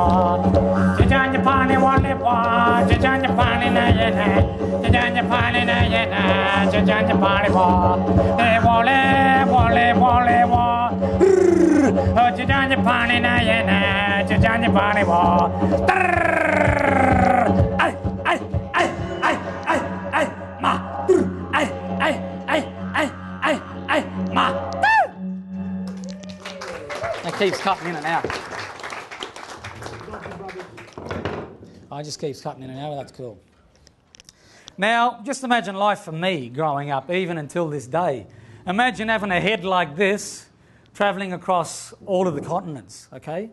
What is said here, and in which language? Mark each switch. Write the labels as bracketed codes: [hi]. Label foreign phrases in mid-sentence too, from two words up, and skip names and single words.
[en] Chijanja pani wale wa, chijanja pani na yena, chijanja pani na yena, chijanja pani wa, hey wale wale wale wa, oh chijanja pani na yena, chijanja pani wa, ay ay ay ay ay ay ma, ay ay ay ay ay ay ma. It keeps cutting in and out. I just keeps cutting in and out. That's cool. Now, just imagine life for me growing up, even until this day. Imagine having a head like this, travelling across all of the continents, okay?